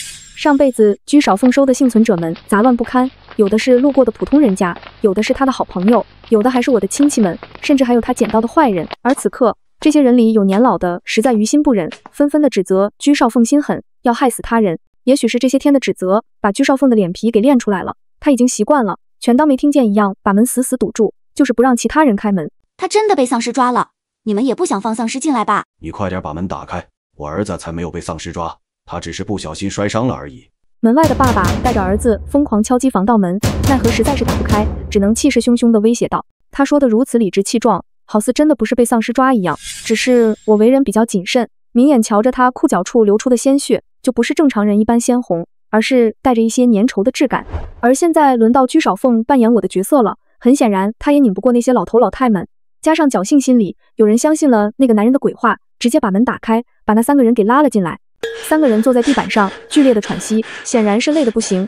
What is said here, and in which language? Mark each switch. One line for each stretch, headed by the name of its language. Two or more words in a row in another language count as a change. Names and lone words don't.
Chinese: 上辈子居少凤收的幸存者们杂乱不堪，有的是路过的普通人家，有的是他的好朋友，有的还是我的親戚們，甚至還有他撿到的壞人。而此刻，這些人裡有年老的實在於心不忍，紛紛的指責居少鳳心狠，要害死他人。也許是這些天的指責，把居少鳳的臉皮給練出來了。他已經習慣了，全當沒聽見一樣，把門死死堵住，就是不讓其他人開門。他真的被喪屍抓了，你們也不想放喪屍進來吧？你快點把門打開，我兒子才沒有被喪屍抓，他只是不小心摔傷了而已。門外的爸爸帶着兒子瘋狂敲擊防盜門，奈何實在是打不開，只能氣勢洶洶地威脅道。他說的如此理直氣壯，好似真的不是被喪屍抓一樣。只是我為人比較謹慎，明眼瞧着他褲腳處流出的鮮血，就不是正常人一般鮮紅，而是帶着一些粘稠的質感。而現在輪到居少鳳扮演我的角色了，很顯然他也擰不過那些老頭老太們，加上僥倖心理，有人相信了那個男人的鬼話，直接把門打開，把那3個人給拉了進來。3個人坐在地板上，劇烈的喘息，顯然是累得不行。